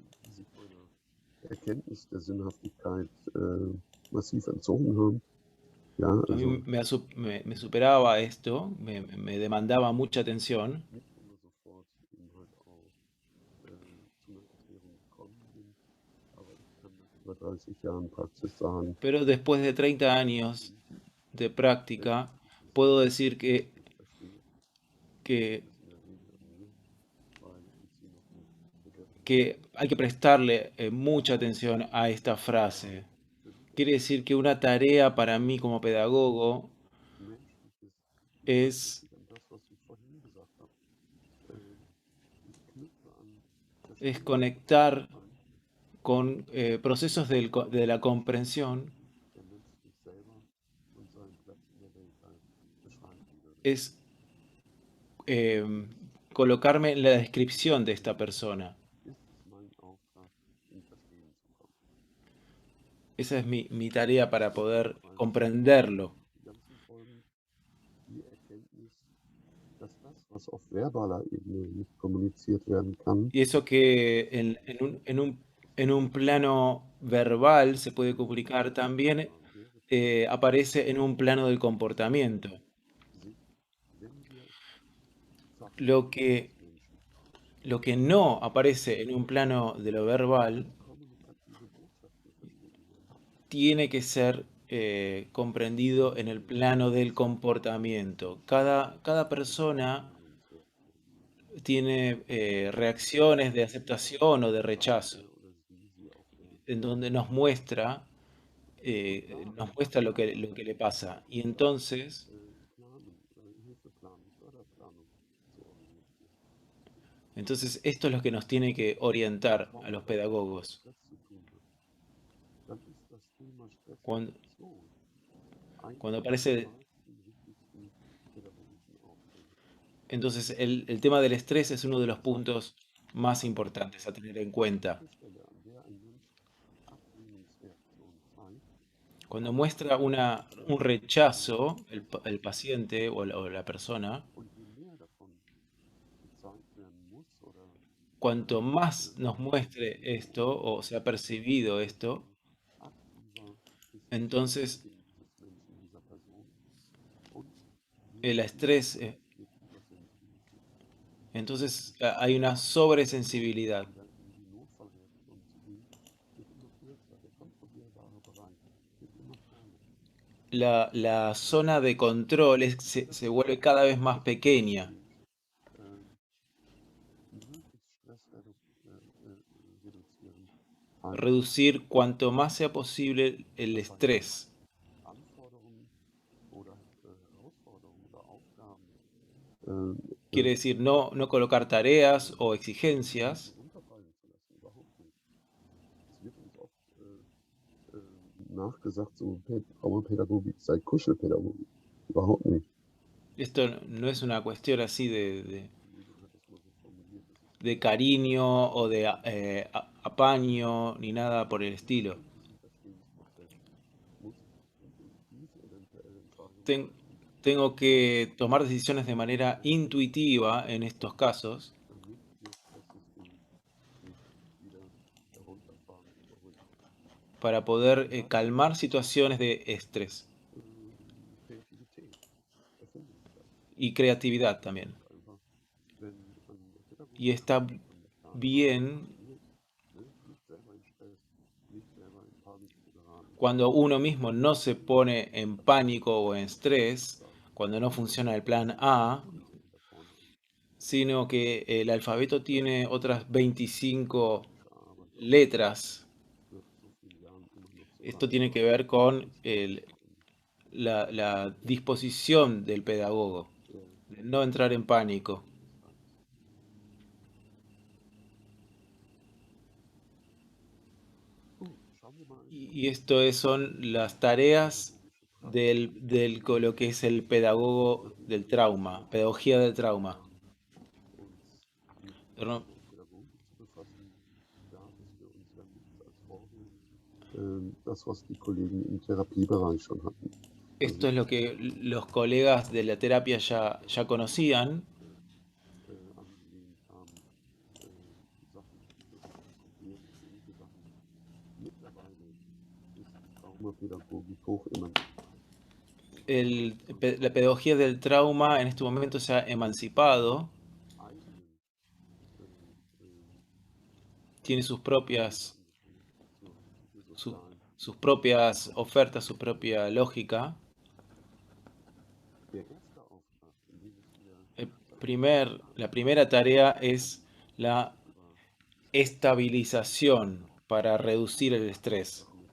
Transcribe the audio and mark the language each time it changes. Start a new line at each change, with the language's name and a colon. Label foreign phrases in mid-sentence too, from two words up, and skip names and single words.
German: Erkenntnis der Sinnhaftigkeit massiv entzogen haben. Ja,
Spanish: A mí
German: also
Spanish: me superaba esto, me demandaba mucha atención,
German: nicht immer sofort eben halt auch zu einer Erklärung gekommen bin, aber ich kann nach über 30 Jahren Praxis sagen,
Spanish: pero después de 30 años de práctica, puedo decir
German: verstehe,
Spanish: que,
German: das in der Regel an mir, weil ich sie noch nicht bewertet
Spanish: que hay que prestarle mucha atención a esta frase.
German: Für mich
Spanish: Quiere decir que una tarea para mí como pedagogo
German: menschliches,
Spanish: es,
German: sich an das, was ich vorhin gesagt habe. Ich knüpfe an
Spanish: es
German: Verstehen
Spanish: conectar
German: an,
Spanish: con procesos de la comprensión,
German: der Mensch sich selber und seinen Platz in der Welt halt beschreiben würde.
Spanish: es eh, colocarme en la descripción de esta persona.
German: Ist es mein Auftrag, in Verstehen zu kommen?
Spanish: Esa es mi tarea para poder
German: Weil
Spanish: comprenderlo.
German: die ganzen Folgen, die Erkenntnis, dass das, was auf verbaler Ebene nicht kommuniziert werden kann,
Spanish: Y eso que en un plano verbal se puede comunicar también,
German: wäre
Spanish: aparece en un plano del comportamiento.
German: sich, wenn wir
Spanish: Lo
German: Verhalten
Spanish: que,
German: eines Menschen
Spanish: lo que no aparece en un plano de lo verbal
German: als kommunikative Botschaften verstehen wollen,
Spanish: tiene que ser comprendido en el plano del comportamiento. Cada persona
German: Wahrnehmungsreaktionen,
Spanish: tiene reacciones de aceptación o de rechazo,
German: er oder sie auf der
Spanish: en donde nos muestra lo que le pasa. Y entonces,
German: Planen, Hilfeplanung, Förderplanung zu organisieren.
Spanish: esto es lo que nos tiene que orientar a los pedagogos.
German: Stress zu tun hat, dann ist das Thema
Spanish: Cuando,
German: Stressreduktion einer
Spanish: cuando
German: der
Spanish: aparece,
German: zentralsten, wichtigsten pädagogischen Aufträge.
Spanish: entonces el tema del estrés es uno de los puntos más importantes a tener en cuenta.
German: Die Stelle, an der ein Mensch Ablehnungsreaktionen zeigt,
Spanish: Cuando muestra un rechazo, el paciente o la persona,
German: und je mehr davon gezeigt werden muss oder
Spanish: cuanto más nos muestre esto o se ha percibido esto,
German: aktiver ist das
Spanish: entonces
German: Bedenken des Menschen, dieser Person, und
Spanish: el
German: je
Spanish: estrés,
German: stärker wird übersensibilisiert.
Spanish: entonces hay una sobresensibilidad.
German: Und dann in die Notfallreaktion zu gehen, wird immer kürzer. Der kontrollierbare Bereich wird immer kleiner.
Spanish: La zona de control se vuelve cada vez más pequeña.
German: Möglichst Stress reduzieren.
Spanish: Reducir cuanto más sea posible el estrés.
German: Anforderungen oder Herausforderungen oder Aufgaben
Spanish: Quiere decir no colocar tareas o exigencias.
German: runterfallen zu lassen. Überhaupt nicht. Es wird uns oft nachgesagt, so Traumapädagogik sei Kuschelpädagogik. Überhaupt nicht.
Spanish: Esto no es una cuestión así
German: Diego hat das mal so formuliert, das ist
Spanish: de cariño o de apaño ni nada por el estilo.
German: ein Verstehensprozess. Muss intuitiv eventuell Entscheidungen
Spanish: Ten-
German: treffen,
Spanish: tengo que tomar decisiones de manera intuitiva en estos casos
German: damit wir Stresssystem nicht wieder herunterfahren und beruhigen.
Spanish: para poder calmar situaciones de estrés
German: Kreativität, Erfindungskraft.
Spanish: y creatividad también.
German: Einfach, wenn an der Pädagogik
Spanish: Y está
German: an der Planung
Spanish: bien
German: nicht selber in Stress, nicht selber in Panik zu geraten,
Spanish: cuando uno mismo no se pone en pánico o en estrés, cuando no funciona el plan A,
German: Namen da vorne an
Spanish: sino que el alfabeto tiene otras 25
German: gearbeitet,
Spanish: letras.
German: nach so vielen Jahren immer noch so
Spanish: Esto
German: lange
Spanish: tiene que ver con la disposición del pedagogo, de no entrar en pánico.
German: Schauen wir mal
Spanish: Y esto son las tareas lo que es el pedagogo del trauma, pedagogía del trauma.
German: uns mit
Spanish: Perdón.
German: Pädagogik zu befassen, klar, dass wir uns da gibt es als Vorbild das, was die Kollegen im Therapiebereich schon hatten.
Spanish: Esto es lo que los colegas de la terapia ya conocían,
German: Angelehnt haben, Sachen diskutiert und ähnliche Sachen. Mittlerweile ist die Traumapädagogik hoch emanzipiert.
Spanish: la pedagogía del trauma en este momento se ha emancipado, tiene sus propias ofertas, su propia lógica. La primera tarea es la estabilización para reducir el estrés.